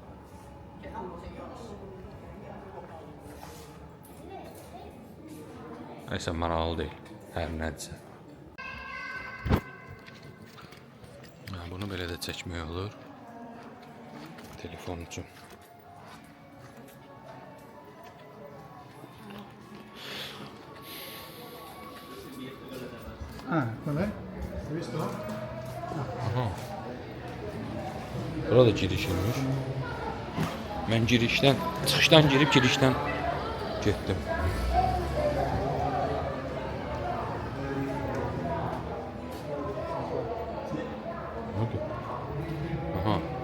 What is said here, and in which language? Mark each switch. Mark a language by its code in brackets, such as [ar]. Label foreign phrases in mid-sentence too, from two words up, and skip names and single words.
[az] Nəysə, maraqlı deyil. Hər nədirsə. Bunu belə də çəkmək olur. Telefon üçün. [it] Ah, qual è? Hai visto? [az] Aha. Burada girişilmiş. Mən çıxışdan girib girişdən getdim. Aha.